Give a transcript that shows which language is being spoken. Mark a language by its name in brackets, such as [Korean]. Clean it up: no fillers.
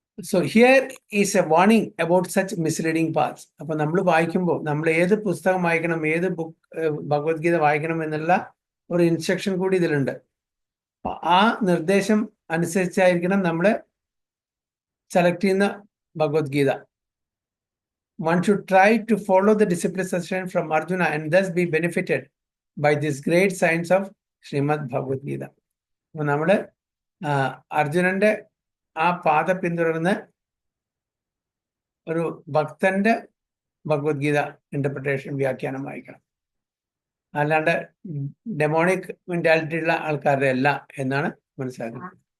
[English] So here is a warning about such misleading paths. [Malayalam] അപ്പൊ നമ്മൾ വായിക്കുമ്പോൾ നമ്മൾ ഏത് പുസ്തകം വായിക്കണം, ഏത് ഭഗവത്ഗീത വായിക്കണം എന്നുള്ള ഒരു ഇൻസ്ട്രക്ഷൻ കൂടി ഇതിലുണ്ട്. ആ നിർദ്ദേശം അനുസരിച്ചായിരിക്കണം നമ്മൾ സെലക്ട് ചെയ്യുന്ന Bhagavad Gita. [English] One should try to follow the discipline suggestion from Arjuna and thus be benefited by this great science of Srimad Bhagavad Gita. [Malayalam] അപ്പോൾ നമ്മൾ അർജുനന്റെ ആ പാത പിന്തുടർന്ന് ഒരു ഭക്തന്റെ ഭഗവത്ഗീത ഇന്റർപ്രിട്ടേഷൻ വ്യാഖ്യാനം വായിക്കണം. അല്ലാണ്ട് ഡെമോണിക് മെന്റാലിറ്റി ഉള്ള ആൾക്കാരുടെ അല്ല എന്നാണ് മനസ്സിലാക്കുന്നത്.